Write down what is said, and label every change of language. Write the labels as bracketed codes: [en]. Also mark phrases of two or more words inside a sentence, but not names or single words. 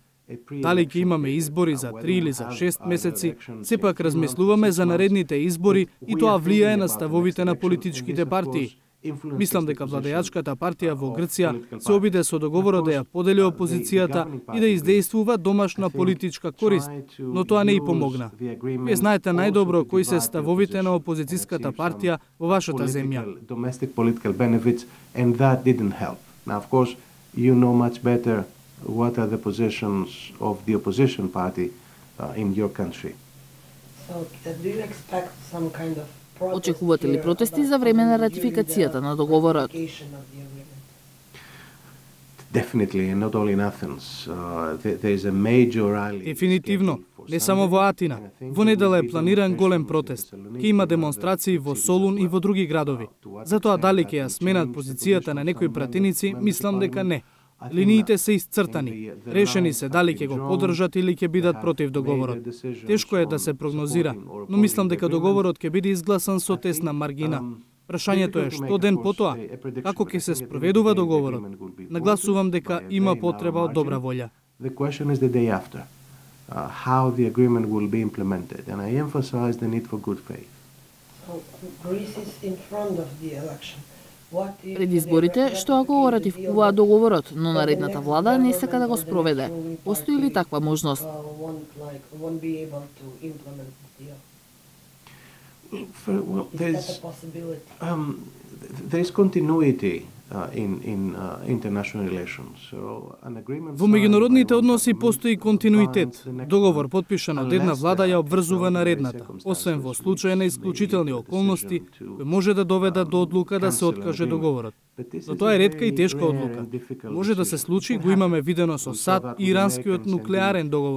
[mk] Дали ќе имаме избори за 3 или за 6 месеци, сепак размислуваме за наредните избори и тоа влијае на ставовите на политичките партии. Мислам дека владеачката партија во Грција се обиде со договорот да ја подели опозицијата и да издействува домашна политичка корист, но тоа не и помогна. Вие знаете најдобро кои се ставовите на опозицијската партија во вашата земја. [en] What are the positions of the opposition party in your country? So, do you expect some kind of [mk] Очекувате ли протести за време на ратификацијата на договорот? [en] Definitely, and not only in Athens. There is a major rally. [mk] Дефинитивно, не само во Атина. Во недела е планиран голем протест. Ќе има демонстрации во Солун и во други градови. Затоа дали ќе ја сменат позицијата на некои пратеници, мислам дека не. Линиите се исцртани. Решени се дали ќе го поддржат или ќе бидат против договорот. Тешко е да се прогнозира, но мислам дека договорот ќе биде изгласан со тесна маргина. Прашањето е што ден потоа, како ќе се спроведува договорот. Нагласувам дека има потреба од добра волја. [en] The question is the day after, how the agreement will be implemented, and I emphasize the need for good faith. So, Greece is in front of the election. [mk] Пред изборите, што ако го ратификуваат договорот, но наредната влада не сака да го спроведе. Постои ли таква можност? [en] There is continuity in international relations. [mk] Во меѓународните односи постои континуитет. Договор потпишан од една влада ја обврзува наредната, освен во случај на исклучителни околности кои може да доведат до одлука да се откаже договорот. Но тоа е ретка и тешка одлука. Може да се случи, го имаме видено со САД и иранскиот нуклеарен договор.